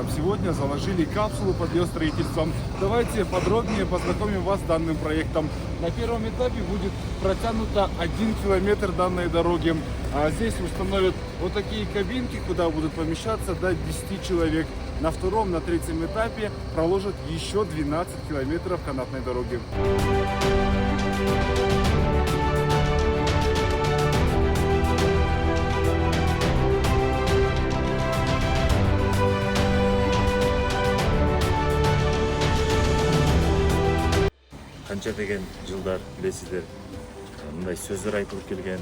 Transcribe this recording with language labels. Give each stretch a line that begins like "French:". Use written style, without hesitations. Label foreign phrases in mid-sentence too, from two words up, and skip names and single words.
Russian: Сегодня заложили капсулу под ее строительством. Давайте подробнее познакомим вас с данным проектом. На первом этапе будет протянуто 1 километр данной дороги. Здесь установят вот такие кабинки, куда будут помещаться до 10 человек. На втором, на третьем этапе проложат еще 12 километров канатной дороги.
Kyrgyz: Канча деген жылдар билесиздер, мындай сөздөр айтылып келген.